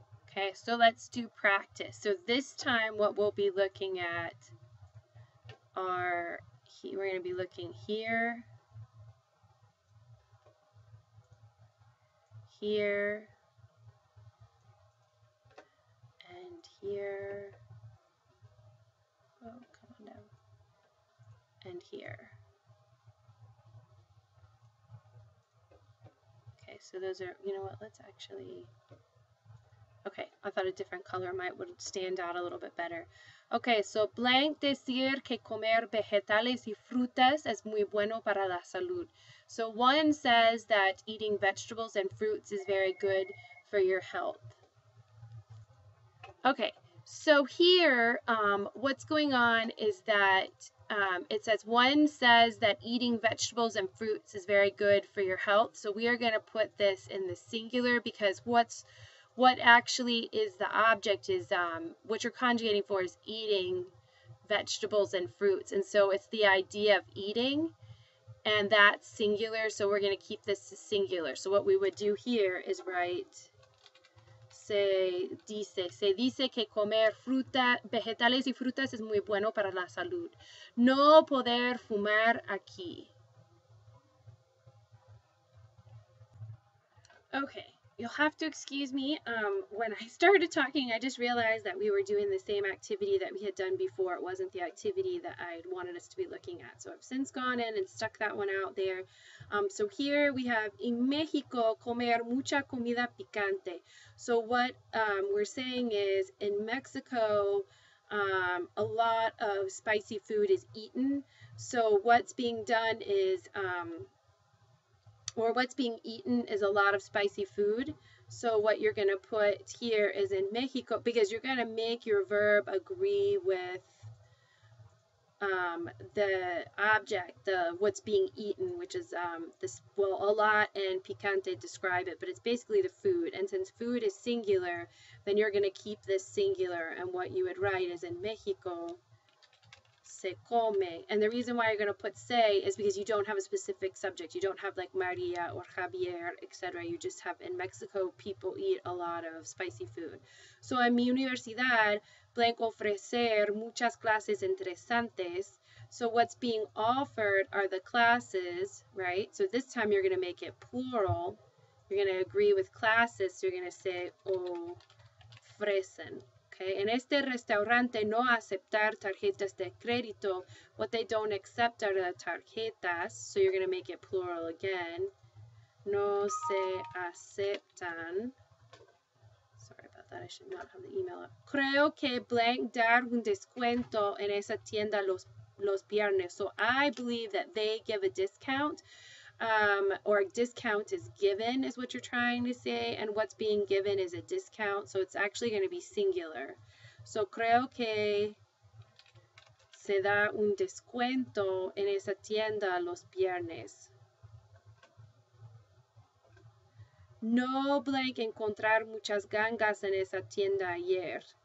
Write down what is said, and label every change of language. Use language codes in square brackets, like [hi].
[en] Okay, so let's do practice. So this time what we'll be looking at are, we're going to be looking here, here, and here. Oh, come on down. And here. Okay, so those are, you know what, let's actually, okay, I thought a different color would stand out a little bit better. Okay, so blank [es] decir que comer vegetales y frutas es muy bueno para la salud. [en] So one says that eating vegetables and fruits is very good for your health. Okay, so here what's going on is that it says one says that eating vegetables and fruits is very good for your health. So we are going to put this in the singular because what actually is the object is what you're conjugating for is eating vegetables and fruits. And so it's the idea of eating, and that's singular. So we're going to keep this singular. So what we would do here is write [es] se dice que comer vegetales y frutas es muy bueno para la salud. No poder fumar aquí. [en] Okay, you'll have to excuse me. When I started talking, I just realized that we were doing the same activity that we had done before. It wasn't the activity that I wanted us to be looking at. So I've since gone in and stuck that one out there. So here we have, [es] en México, comer mucha comida picante. [en] So what we're saying is, in Mexico, a lot of spicy food is eaten. So what's being done is, or what's being eaten is a lot of spicy food. So what you're going to put here is in Mexico, because you're going to make your verb agree with the object, what's being eaten, which is this, well, a lot and picante describe it, but it's basically the food. And since food is singular, then you're going to keep this singular, and what you would write is in Mexico se come. And the reason why you're going to put se is because you don't have a specific subject. You don't have like Maria or Javier, etc. You just have, in Mexico, people eat a lot of spicy food. [es] So en mi universidad, blanco ofrecer muchas clases interesantes. [en] So what's being offered are the classes, right? So this time you're going to make it plural. You're going to agree with classes. So you're going to say ofrecen. [es] Okay, en este restaurante no aceptar tarjetas de crédito. [en] What they don't accept are the tarjetas. So you're going to make it plural again. [es] No se aceptan. [en] Sorry about that. I should not have the email up. [es] Creo que blank dar un descuento en esa tienda los viernes. [en] So I believe that they give a discount. Or a discount is given is what you're trying to say, and what's being given is a discount, so it's actually going to be singular. So creo que se da un descuento en esa tienda los viernes. No blank encontrar muchas gangas en esa tienda ayer.